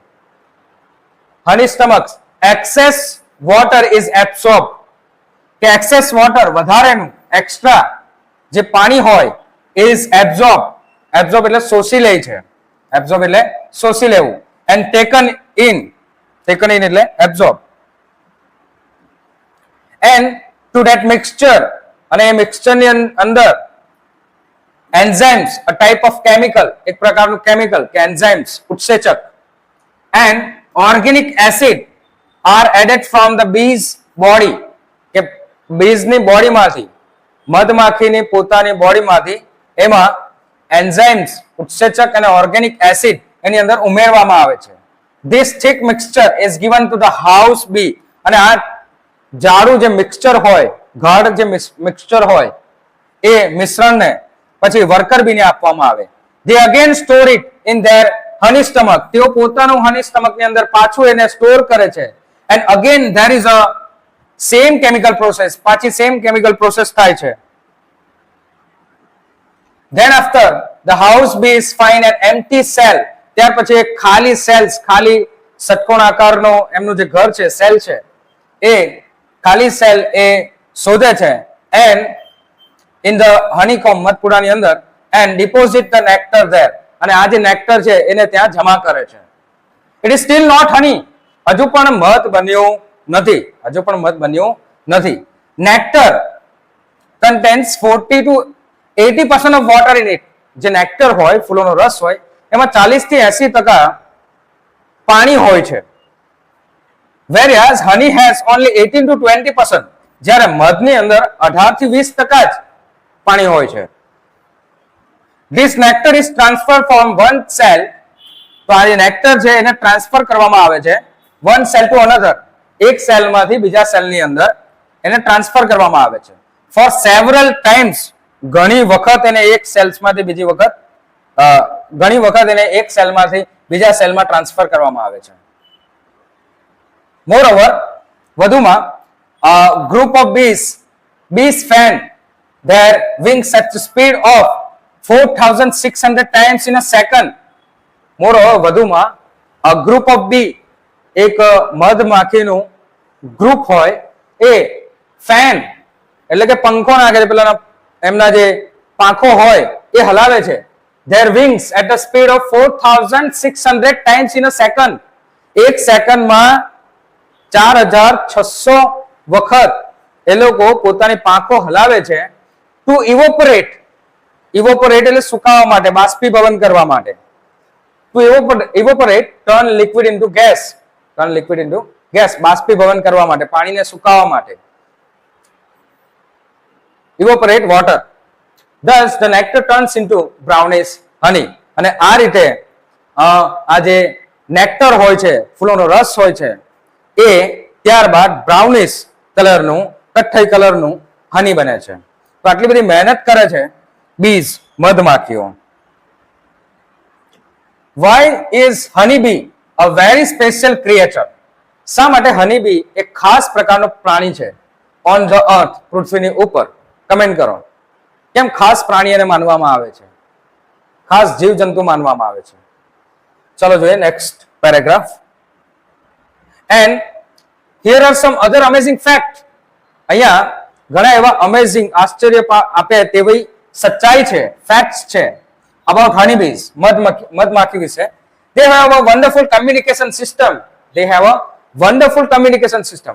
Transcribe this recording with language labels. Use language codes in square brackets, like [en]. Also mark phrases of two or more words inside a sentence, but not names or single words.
[en] honey stomach, excess water is absorb, કે excess water, [gu] વધારેનું એક્સ્ટ્રા જે પાણી હોય [en] is absorb, એબ્સોર્બ [gu] એટલે શોષી લે છે, એબ્સોર્બ એટલે શોષી લેવું, [en] and taken in એટલે એબ્સોર્બ, and to that mixture, [gu] અને એ મિક્સચરની અંદર [en] enzymes, a type of chemical, [gu] એક પ્રકારનું કેમિકલ કે enzymes, ઉત્સેચક, [en] and organic acid are added from the bees body, [gu] કે બીજની બોડીમાંથી, મધમાખીની પોતાની બોડીમાંથી એમાં enzymes, ઉત્સેચક અને [en] organic acid [gu] એની અંદર ઉમેરવામાં આવે છે. [en] This thick mixture is given to the house bee, [gu] અને આ જાડું જે મિક્સચર હોય, ગાઢ જે મિક્સચર હોય એ મિશ્રણને પછી [en] worker bee [gu] આપવામાં આવે. [en] They again store it in their honey stomach, [gu] તેઓ પોતાનું [en] honey stomach [gu] અંદર પાછું એને સ્ટોર કરે છે. [en] And again there is a same chemical process, [gu] પાછી [en] same chemical process [gu] થાય છે. [en] Then after the house bees find an empty cell, [gu] ત્યાર પછી એક ખાલી સેલ્સ, ખાલી ષટકોણ આકારનો એમનું જે ઘર છે, સેલ છે, એ ખાલી સેલ એ શોધે છે. [en] And in the honeycomb, [gu] મધપૂડાની અંદર, [en] and deposit the nectar there, [gu] અને આ જે નેક્ટર છે એને ત્યાં જમા કરે છે. [en] It is still not honey, [gu] હજુ પણ મધ બન્યું નથી, હજુ પણ મધ બન્યું નથી. [en] Nectar contains 40 to 80% of water in it, [gu] જે નેક્ટર હોય, ફૂલોનો રસ હોય, એમાં 40 થી 80% પાણી હોય છે. [en] Whereas honey has only 18 to 20%, [gu] જ્યારે મધની અંદર 18 થી 20% જ પાણી હોય છે. [en] This nectar is transferred from one cell, [gu] તો આ જે નેક્ટર છે એને ટ્રાન્સફર કરવામાં આવે છે [en] one cell to another, [gu] એક સેલમાંથી બીજા સેલની અંદર એને ટ્રાન્સફર કરવામાં આવે છે. [en] For several times, [gu] ઘણી વખત એને એક સેલ્સમાંથી બીજી વખત, ઘણી વખત એને એક સેલમાંથી બીજા સેલમાં ટ્રાન્સફર કરવામાં આવે છે. [en] Moreover, વધુમાં group of bees fan their wings at the speed of 4,600 times in a second. Moreover, વધુમાં a group of bee, [gu] એક મધમાખીનું ગ્રુપ હોય એ ફેન એટલે કે પંખો નાખે છે, પેલા એમના જે પાંખો હોય એ હલાવે છે. [en] Their wings at the speed of 4,600 times in a second, [gu] એક સેકન્ડમાં 4,600 વખત એ લોકો પોતાની પાંખો હલાવે છે. [en] to evaporate, [gu] ઇવોપરેટ એટલે સુકાવા માટે, બાષ્પીભવન કરવા માટે. [en] to evaporate turn liquid into gas, turn liquid into gas, [gu] બાષ્પીભવન કરવા માટે, પાણીને સુકાવા માટે. [en] evaporate water. Thus the nectar turns into brownish honey, [gu] અને આ રીતે આ જે નેક્ટર હોય છે, ફૂલોનો રસ હોય છે, એ ત્યારબાદ [en] brownish color, [gu] કથ્થઈ કલરનું હની બને છે. તો આટલી બધી મહેનત કરે છે બીઝ, મધમાખીઓ. [en] Why is honeybee a very special creature? [gu] શા માટે honeybee એક ખાસ પ્રકારનો પ્રાણી છે [en] on the earth, [gu] પૃથ્વીની ઉપર? કમેન્ટ કરો. કેમ ખાસ પ્રાણી એને માનવામાં આવે છે, ખાસ જીવજંતુ માનવામાં આવે છે? ચલો જોઈએ [en] next paragraph. And here are some other amazing fact. [gu] અહીંયા ઘણા એવા અમેઝિંગ, આશ્ચર્ય આપે તેવી સચ્ચાઈ છે, ફેક્ટ્સ છે [en] about honeybees, [gu] મધમાખી વિશે. [en] They have a wonderful communication system. They have a wonderful communication system.